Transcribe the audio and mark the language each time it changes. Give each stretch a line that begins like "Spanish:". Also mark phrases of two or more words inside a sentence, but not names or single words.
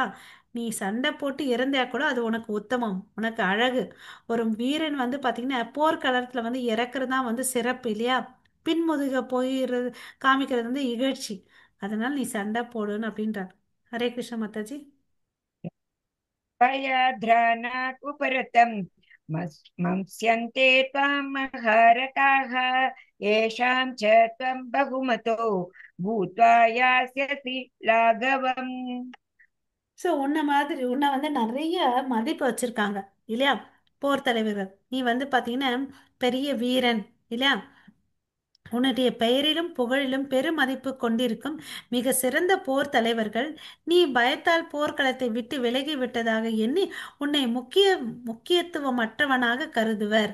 Tamil: நீ சண்டை போட்டு இறந்தா கூட அது உனக்கு உத்தமம், உனக்கு அழகு. ஒரு வீரன் வந்து பாத்தீங்கன்னா போர்க்களத்துல வந்து இறக்குறது தான் வந்து சிறப்பு, இல்லையா? பின்முதுக போயிடுறது, காமிக்கிறது வந்து இகழ்ச்சி. அதனால நீ சண்டை போடுன்னு அப்படின்றார். ஹரே கிருஷ்ண மாதாஜி.
Sanskrit: भयाद्रानात् उपरतं मंस्यन्ते त्वां महारथाः येषां च त्वं बहुमतो भूत्वा यास्यसि लाघवम्
Tamil: ஸோ உன்னை வந்து நிறைய மதிப்பு வச்சிருக்காங்க, இல்லையா? போர் தலைவர்கள், நீ வந்து பாத்தீங்கன்னா பெரிய வீரன், இல்லையா? உன்னுடைய பெயரிலும் புகழிலும் பெருமதிப்பு கொண்டிருக்கும் மிக சிறந்த போர் தலைவர்கள் நீ பயத்தால் போர்க்களத்தை விட்டு விலகி விட்டதாக எண்ணி உன்னை முக்கியத்துவமற்றவனாக கருதுவர்.